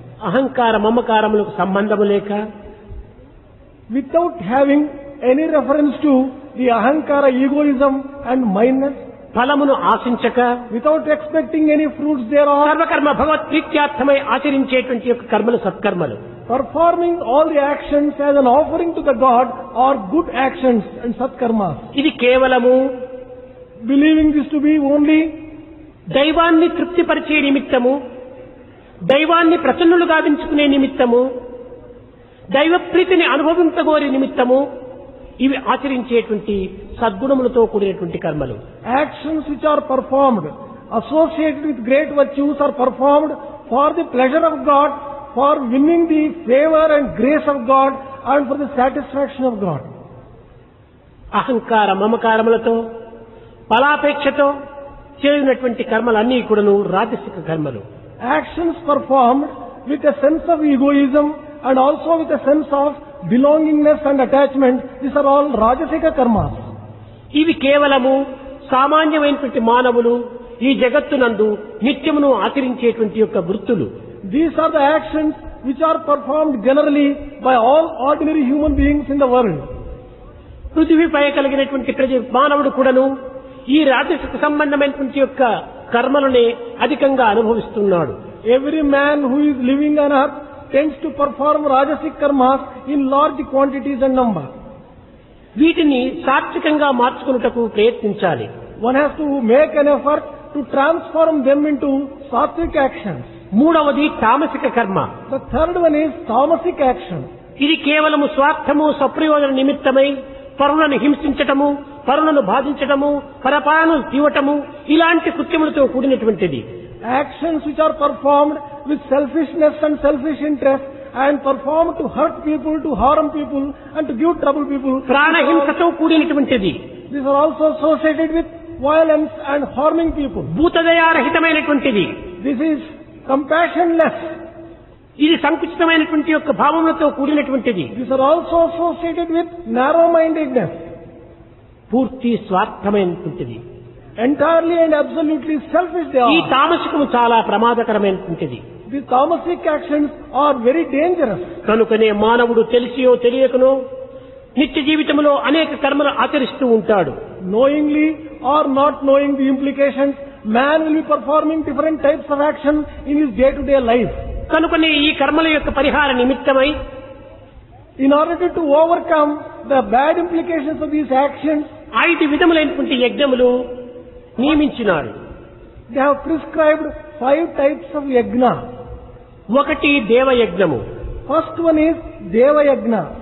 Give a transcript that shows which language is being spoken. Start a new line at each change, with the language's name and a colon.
Telugu: అహంకార మమకారములకు సంబంధము లేక,
English: without having any reference to the ahankara, egoism and mindness,
Telugu: ఫలమును ఆశించక,
English: without expecting any fruits thereof,
Telugu: సర్వకర్మ భగవత్ ప్రీత్యార్థమై ఆచరించేటువంటి యొక్క కర్మలు సత్కర్మలు.
English: performing all the actions as an offering to the God are good actions and satkarmas.
Telugu: ఇది కేవలము
English: Believing this to be only
Telugu: దైవాన్ని తృప్తిపరిచే నిమిత్తము, దైవాన్ని ప్రసన్నులు గావించుకునే నిమిత్తము, దైవ ప్రీతిని అనుభవించగోరే నిమిత్తము ఇవి ఆచరించేటువంటి సద్గుణములతో కూడినటువంటి కర్మలు.
English: actions which are performed associated with great virtues are performed for the pleasure of God, for winning the favor and grace of God and for the satisfaction of God.
Telugu: అహంకార మమకారములతో ఫలాపేక్షతో చేయునటువంటి కర్మలన్నీ కూడాను రాజసిక కర్మలు.
English: Actions performed with a sense of egoism and also with a sense of belongingness and attachment, these are all rajasika karmas.
Telugu: ఇవి కేవలము సామాన్యమైనటువంటి మానవులు ఈ జగత్తునందు నిత్యమును ఆచరించేటువంటి యొక్క వృత్తులు.
English: These are the actions which are performed generally by all ordinary human beings in the world.
Telugu: పృథివీపై కలిగినటువంటి ప్రతి మానవుడు కూడాను ఈ రాజసిక సంబంధమైనటువంటి యొక్క కర్మలనే అధికంగా అనుభవిస్తున్నాడు.
English: Every man who is living on earth tends to perform rajasic karmas in large quantities and number.
Telugu: వీటిని సాత్వికంగా మార్చుకున్నటకు ప్రయత్నించాలి.
English: One has to make an effort to transform them into sattvic actions.
Telugu: మూడవది తామసిక కర్మ.
English: The third one is tamasic action.
Telugu: ఇది కేవలము స్వార్థము స్వప్రయోజన నిమిత్తమై పరులను హింసించటము, పరులను బాధించటము, పరపాను తీవటము ఇలాంటి కృత్యములతో కూడినటువంటిది.
English: Actions which are performed with selfishness and selfish interest and performed to hurt people, to harm people and to give trouble people.
Telugu: ప్రాణహింసతో కూడినటువంటిది.
English: These are also associated with violence and harming people.
Telugu: భూతదయారహితమైనటువంటిది.
English: This is compassionless.
Telugu: ఇది సంకుచితమైనటువంటి యొక్క భావములతో కూడినటువంటిది.
English: These are also associated with narrow-mindedness.
Telugu: పూర్తి స్వార్థమైనటువంటిది.
English: Entirely and absolutely selfish they
Telugu: ఈ
English: are.
Telugu: తామసికము చాలా ప్రమాదకరమైనటువంటిది.
English: The tamasic actions are very dangerous.
Telugu: కనుకనే మానవుడు తెలిసియో తెలియకనో నిత్య జీవితంలో అనేక కర్మలు ఆచరిస్తూ ఉంటాడు.
English: Knowingly or not knowing the implications, man will be performing different types of action in his day-to-day life.
Telugu: కనుకనే ఈ కర్మల యొక్క పరిహార నిమిత్తమై
English: In order to overcome the bad implications of these actions,
Telugu: 5 విధములైనటువంటి యజ్ఞములు నియమించినారు.
English: they have prescribed 5 types of yajna.
Telugu: ఒకటి దేవయజ్ఞము,
English: First one is Deva Yajna.